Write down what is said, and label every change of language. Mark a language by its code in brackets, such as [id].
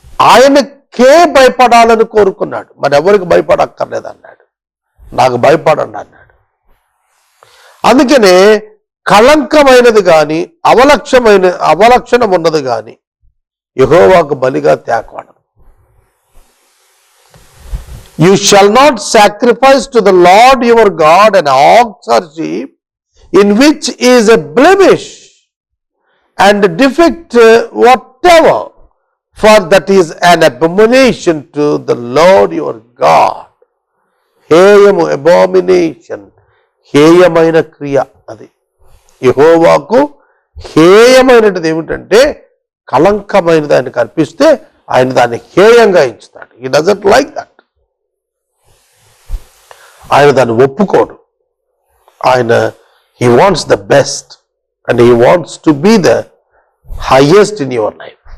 [te] ఆయనకే భయపడాలని కోరుకున్నాడు. మరి ఎవరికి భయపడక్కర్లేదు అన్నాడు, నాకు భయపడండి అన్నాడు. అందుకనే కళంకమైనది కానీ అవలక్షణం ఉన్నది కానీ యెహోవాకు బలిగా తేకూడదు. [en] You shall not sacrifice to the Lord your God an ox or sheep in which is a blemish and defect whatever, for that is an abomination to the Lord your God. [te] హేయము, అబోమినేషన్, హేయమైన క్రియ. అది యెహోవాకు హేయమైనది ఏమిటంటే కళంకమైనది ఆయనకు అర్పిస్తే ఆయన దాన్ని హేయంగా ఎంచుతాడు. [en] He doesn't like that. [te] ఆయన దాన్ని ఒప్పుకోడు. ఆయన [en] He wants the best and he wants to be the highest in your life.